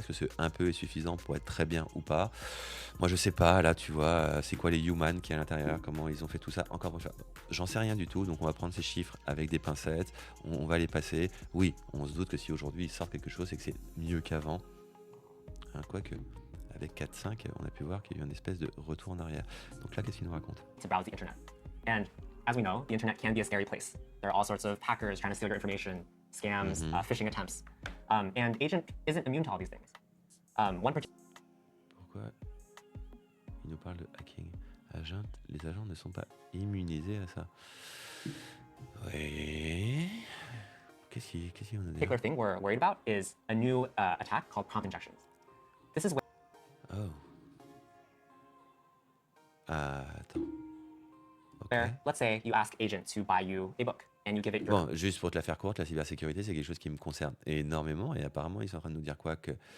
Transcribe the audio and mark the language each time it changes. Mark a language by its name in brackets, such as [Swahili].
[French] Est-ce que ce un peu est suffisant pour être très bien ou pas? Moi je sais pas, là tu vois, c'est quoi les humans qui est à l'intérieur, comment ils ont fait tout ça, encore une fois, j'en sais rien du tout, donc on va prendre ces chiffres avec des pincettes, on va les passer. Oui, on se doute que si aujourd'hui il sort quelque chose, c'est que c'est mieux qu'avant. Hein, quoique, avec 4.5, on a pu voir qu'il y a eu une espèce de retour en arrière. Donc là, qu'est-ce qu'il nous raconte? [English] To browse the internet. And as we know, the internet can be a scary place. There are all sorts of hackers trying to steal your information, scams, phishing attempts. And Agent isn't immune to all these things. One particular [French] Pourquoi il nous parle de hacking? Les agents ne sont pas immunisés à ça. Oui. Qu'est-ce qu'ils vont nous dire? [English] thing we're worried about is a new attack called prompt injections. This is where Oh. [French] Ah, attends. Ok. [English] let's say you ask Agent to buy you a book and you give it your [French] Bon, juste pour te la faire courte, la cybersécurité, c'est quelque chose qui me concerne énormément. Et apparemment, ils sont en train de nous dire quoi que...